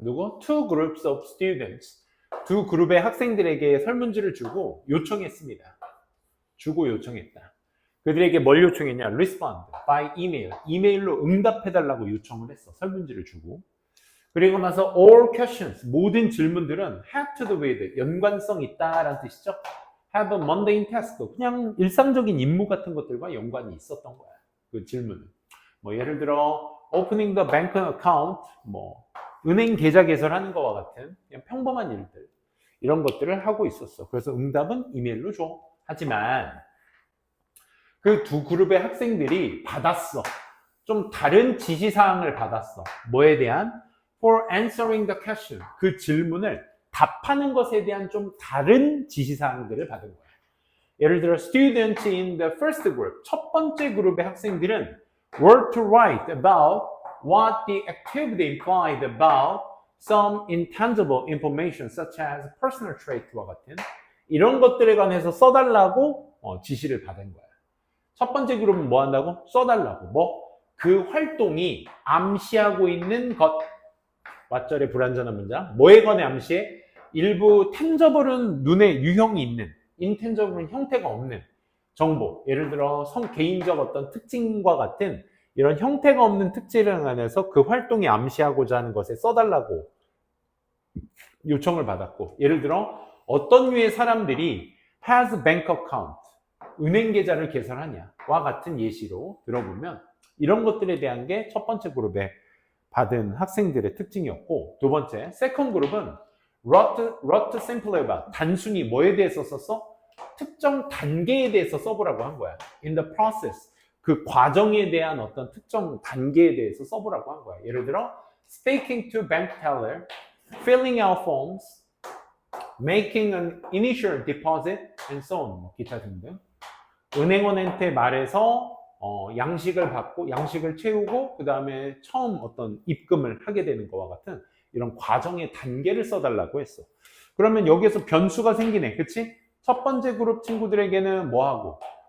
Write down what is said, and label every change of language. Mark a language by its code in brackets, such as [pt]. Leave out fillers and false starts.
[ko] 누구? [en] Two groups of students. [ko] 두 그룹의 학생들에게 설문지를 주고 요청했습니다. 요청했다. 그들에게 뭘 요청했냐? [en] Respond by email. [ko] 이메일로 응답해달라고 요청을 했어. 설문지를 주고. 그리고 나서 [en] all questions. [ko] 모든 질문들은 [en] have to do with. [ko] 연관성 있다라는 뜻이죠. [en] have a mundane task. [ko] 그냥 일상적인 임무 같은 것들과 연관이 있었던 거야. 그 질문은. 뭐 예를 들어 [en] opening the bank account. [ko] 뭐 은행 계좌 개설하는 것과 같은 그냥 평범한 일들. 이런 것들을 하고 있었어. 그래서 응답은 이메일로 줘. 하지만 그 두 그룹의 학생들이 받았어. 좀 다른 지시사항을 받았어. 뭐에 대한? [en] For answering the question. [ko] 그 질문을 답하는 것에 대한 좀 다른 지시사항들을 받은 거야. [en] 예를 들어 students in the first group. [ko] 첫 번째 그룹의 학생들은 [en] were to write about what the activity implied about some intangible information such as personal trait [ko] 와 같은 이런 것들에 관해서 써달라고 지시를 받은 거야. 첫 번째 그룹은 뭐 한다고? 써달라고. 그 활동이 암시하고 있는 것. 왓절의 불완전한 문장. 뭐에 관해 암시해? 일부 tangeble은 눈에 유형이 있는, intangible은 형태가 없는 정보. 예를 들어 개인적 어떤 특징과 같은 이런 형태가 없는 특징에 관해서 그 활동이 암시하고자 하는 것에 써달라고 요청을 받았고, 예를 들어 어떤 류의 사람들이 [en] has bank account, [ko] 은행 계좌를 개설하냐와 같은 예시로 들어보면 이런 것들에 대한 게 첫 번째 그룹에 받은 학생들의 특징이었고, 두 번째, second 그룹은 [en] wrote simply about, [ko] 단순히 뭐에 대해서 썼어? 특정 단계에 대해서 써보라고 한 거야. [en] in the process, [ko] 그 과정에 대한 어떤 특정 단계에 대해서 써보라고 한 거야. [en] 예를 들어 speaking to bank teller, filling out forms, making an initial deposit, and so on. [ko] 기타 등등. 은행원한테 말해서 양식을 받고 양식을 채우고 그 다음에 처음 어떤 입금을 하게 되는 것과 같은 이런 과정의 단계를 써달라고 했어. 그러면 여기에서 변수가 생기네. 그치? 첫 번째 그룹 친구들에게는 뭐하고?